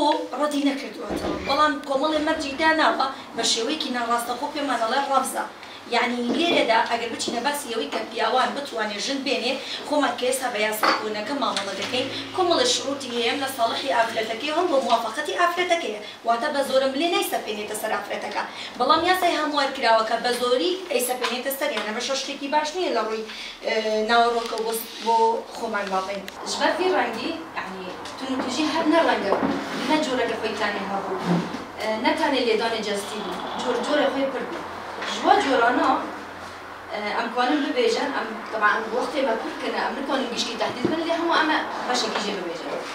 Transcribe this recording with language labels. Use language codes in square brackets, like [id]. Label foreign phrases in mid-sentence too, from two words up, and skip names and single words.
[ckb] ڕەتی نەکردوێتەوە بەڵام کۆمەڵی مەرجی داناوە بە شێوەیەکی ناڕاستەخۆ پێمانەڵێ ڕەمزە یعنی لێرەدا ئەگەر بچینە باسی ئەوەی کە پیاوان بتوانێت ژن بێنێ خۆمان کە ئێستا بە یاساکۆنەکە مامەڵە دەکەین کۆمەڵە شروعی هەیە لە ساڵحی ئافرەتەکەی هەم بۆ موافقەتی ئافرەتەکەیە واتە بە زۆرم لێ نەیسەپێنێتە سەر ئافرەتەکە بەڵام یاسای هەموار کراوەکە بە زۆری ئەیسەپێنێتە سەر یانە بەشە شتێکی باش نییە لە ڕووی ناوەڕۆکە بۆ خۆمان واڵێن [ku] ژبەر vê rengî yani tunûtijî her ne renge bû ne coreke xwe tenê hebû ne tenê lêdanê cestî bû corê xwe pir bû ji we corana em kanin bibêjin em طبعا wextê me kur kine em nikanin giştî tehdît bin lê hemû em e beşekî jê bibêjin